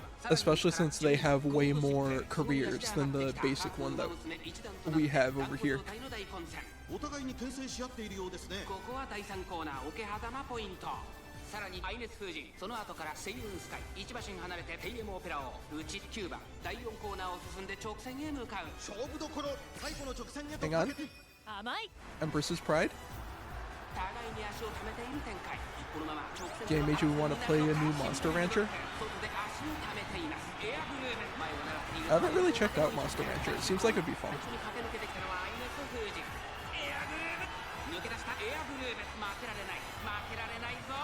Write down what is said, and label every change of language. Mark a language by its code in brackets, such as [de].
[en] Especially since they have way more careers than the basic one that we have over here. [ja] お互いに牽制し合っているようですね。ここは第3コーナー桶狭間ポイント。さらにアイネス風神、その後からセイウンスカイ、1馬身離れてテイエムオペラを内9番、第4コーナーを進んで直線へ向かう。勝負どころ、最後の直線へと [en] Hang [ja] か [en] on. [ja] けて。甘い [en] Empress's Pride? [ja] 互いに足を溜めている展開。このまま直線 [en] Game made you want to play a new Monster Rancher? [ja] 外で足を溜めています。エアグルーヴ、前を狙っている。 [en] I haven't really checked out Monster Rancher. It seems like it'd be fun. [ja] 最初に駆け抜けてきたのはアイネス風神。エアグルーヴ、抜け出したエアグルーヴ、負けられない、負けられないぞ。